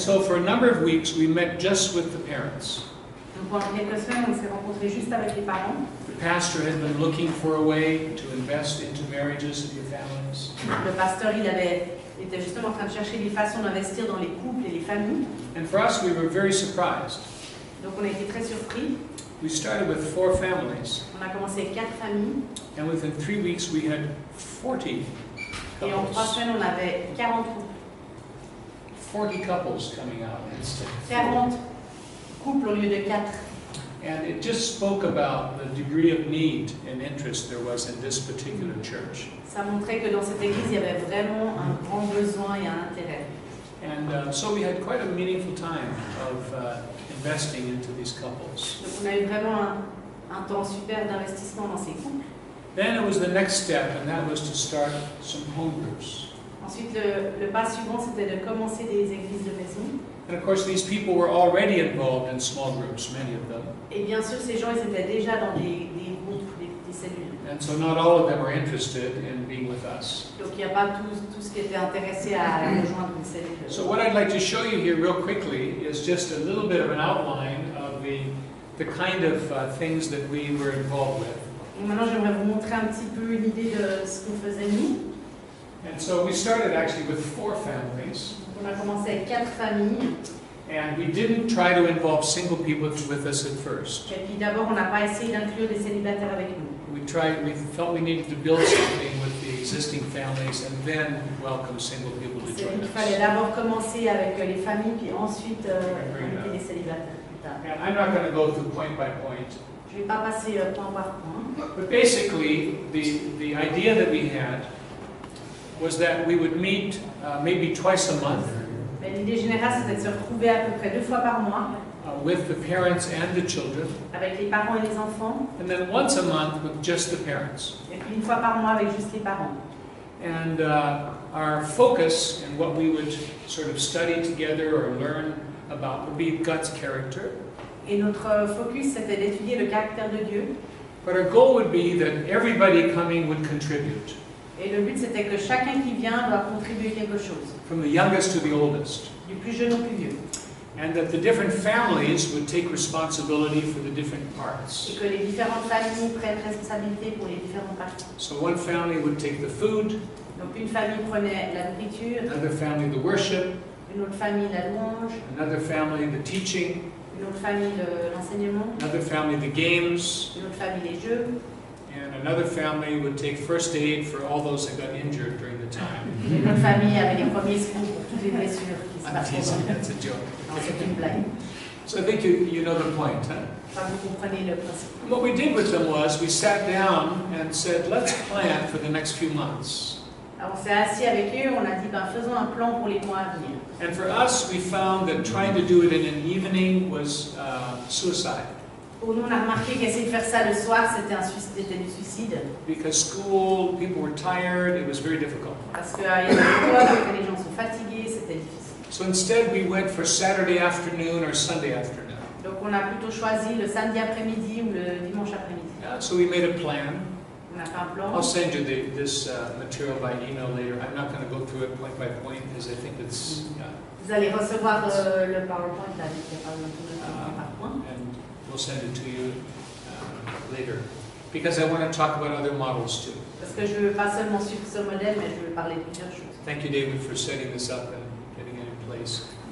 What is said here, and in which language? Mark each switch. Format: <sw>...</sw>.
<en>so for a number of weeks we met just with the parents.</en> <fr>Donc pendant quelques semaines, on s'est rencontrés juste avec les parents.</fr> <en>The pastor had been looking for a way to invest into marriages and your families.</en> <fr>Le pasteur, était justement en train de chercher des façons d'investir dans les couples et les familles.</fr> <en>And for us, we were very surprised.</en> <fr>Donc on a été très surpris.</fr> <en>We started with 4 families,</en> <fr>On a commencé avec 4 familles</fr> <en>and within 3 weeks we had 40</en> <fr>et en 3</fr> <en>couples.</en> <fr>semaines, on avait 40 couples.</fr> <en>40 couples coming out instead.</en> <fr>40 couples au lieu de 4.</fr> <en>And it just spoke about the degree of need and interest there was in this particular church.</en> <fr>Ça montrait que dans cette église, il y avait vraiment un grand besoin et un intérêt.</fr> <en>And so we had quite a meaningful time of investing into these couples.</en> <fr>Donc on a eu vraiment un temps super d'investissement dans ces couples.</fr> <en>Then it was the next step, and that was to start some home groups.</en> <fr>Ensuite, le pas suivant, c'était de commencer des églises de maison.</fr> <en>And of course, these people were already involved in small groups, many of them.</en> <fr>Et bien sûr, ces gens, ils étaient déjà dans des groupes, des cellules.</fr> <en>And so not all of them are interested in being with us.</en> <fr>Donc il n'y a pas tous qui étaient intéressés à rejoindre une cellule.</fr> <en>So what I'd like to show you here real quickly is just a little bit of an outline of the kind of things that we were involved with.</en> <fr>Donc maintenant, j'aimerais vous montrer un petit peu une idée de ce qu'on faisait nous.</fr> <en>And so we started actually with 4 families.</en> <fr>On a commencé avec 4 familles.</fr> <en>And we didn't try to involve single people with us at first.</en> <fr>Et puis d'abord, on n'a pas essayé d'inclure des célibataires avec nous.</fr> <en>We felt we needed to build something with the existing families and then welcome single people to</en> <fr>C'est</fr> <en>join</en> <fr>qu'il fallait</fr> <en>us.</en> <fr>d'abord commencer avec les familles, puis ensuite inviter les célibataires plus tard.</fr> <en>And I'm not going to go through point by point,</en> <fr>Je ne vais pas passer point par point.</fr> <en>but basically the idea that we had was that we would meet maybe twice a month</en> <fr>Mais l'idée générale, c'était de se retrouver à peu près 2 fois par mois</fr> <en>with the parents and the children,</en> <fr>avec les parents et les enfants,</fr> <en>and then once a month with just the parents.</en> <fr>et puis 1 fois par mois avec juste les parents.</fr> <en>And our focus and what we would sort of study together or learn about would be God's character.</en> <fr>Et notre focus, c'était d'étudier le caractère de Dieu.</fr> <en>But our goal would be that everybody coming would contribute,</en> <fr>Et le but, c'était que chacun qui vient doit contribuer quelque chose,</fr> <en>from the youngest to the oldest.</en> <fr>du plus jeune au plus vieux.</fr> <en>And that the different families would take responsibility for the different parts.</en> <fr>Et que les différentes familles prennent responsabilité pour les différentes parties.</fr> <en>So one family would take the food,</en> <fr>Donc une famille prenait la nourriture,</fr> <en>another family the worship,</en> <fr>une autre famille la louange,</fr> <en>another family the teaching,</en> <fr>une autre famille l'enseignement,</fr> <en>another family the games,</en> <fr>une autre famille les jeux,</fr> <en>and another family would take first aid for all those that got injured during the time.</en> <fr>et une autre famille avait les premiers secours pour toutes les blessures qui se</fr> <en>I'm</en> <fr>passent</fr> <en>teasing,</en> <fr>pendant.</fr> <en>that's a joke.</en> <fr>Non, c'est une blague.</fr> <en>So I think you know the point, huh?</en> <fr>Enfin, vous comprenez le principe.</fr> <en>What we did with them was we sat down and said, let's plan for the next few months.</en> <fr>Alors on s'est assis avec eux, on a dit faisons un plan pour les mois à venir.</fr> <en>And for us, we found that trying to do it in an evening was suicide.</en> <fr>Pour nous, on a remarqué qu'essayer de faire ça le soir, c'était du suicide.</fr> <en>Because school, people were tired, it was very difficult.</en> <fr>Parce qu'il y a l'école, après les gens sont fatigués, c'était difficile.</fr> <en>So instead, we went for Saturday afternoon or Sunday afternoon.</en> <fr>Donc on a plutôt choisi le samedi après-midi ou le dimanche après-midi.</fr> <en>So we made a plan.</en> <fr>On a fait un plan.</fr> <en>I'll send you this material by email later. I'm not going to go through it point by point because I think it's,</en> <fr>Vous allez recevoir le PowerPoint là, il n'y a pas besoin de le point par point.</fr> <en>and we'll send it to you later. Because I want to talk about other models too.</en> <fr>Parce que je ne veux pas seulement suivre ce modèle, mais je veux parler de plusieurs choses.</fr> <en>Thank you, David, for setting this up and getting it in place.</en>